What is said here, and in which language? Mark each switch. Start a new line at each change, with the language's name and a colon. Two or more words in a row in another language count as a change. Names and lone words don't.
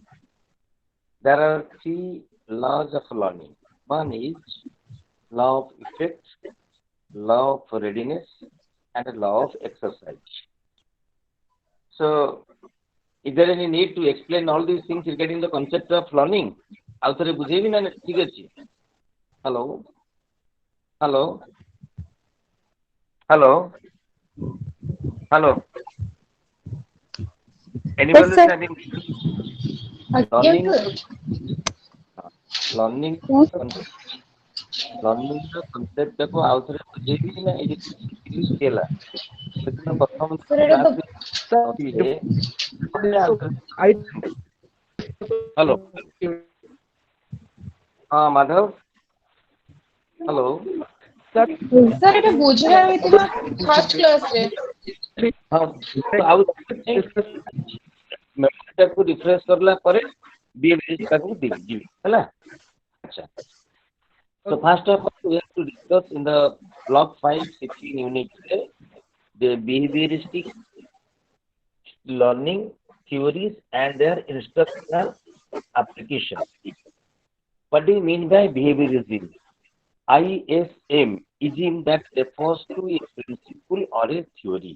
English: There are three laws of learning. One is law of effect, law of readiness, and a law of exercise. So, is there any need to explain all these things regarding the concept of learning?
Odia: ଆଉ ଥରେ ବୁଝେଇବି ନା ଠିକ ଅଛି
English: hello hello hello hello Yes, anybody sir. listening
Odia: ଆଜ୍ଞା
English: learning ସାର୍। learning Yes.
Odia: learning ର concept ଟାକୁ ଆଉ ଥରେ ବୁଝେଇବି ନା ଏଇ ହେଲା ସେଦିନ ପ୍ରଥମ ସାର୍ ଏଇଟା ତ କ୍ଲାସରେ ହ୍ୟାଲୋ ହଁ ମାଧବ ହ୍ୟାଲୋ ସାର୍ ଏଇଟା ବୁଝା ହେଇଥିଲା ଫାର୍ଷ୍ଟ କ୍ଲାସରେ। ହଁ ଆଉ ମେମୋରିଟାକୁ ରିଫ୍ରେଶ କରିଲା ପରେ ବିହେଭିୟରଟାକୁ ଯିବି ହେଲା ଆଚ୍ଛା
English: so first of all we have to discuss in the block 5 16 unit the behavioristic learning theories and their instructional application. What do you mean by behaviorism? ISM ism that refers to a principle or a theory.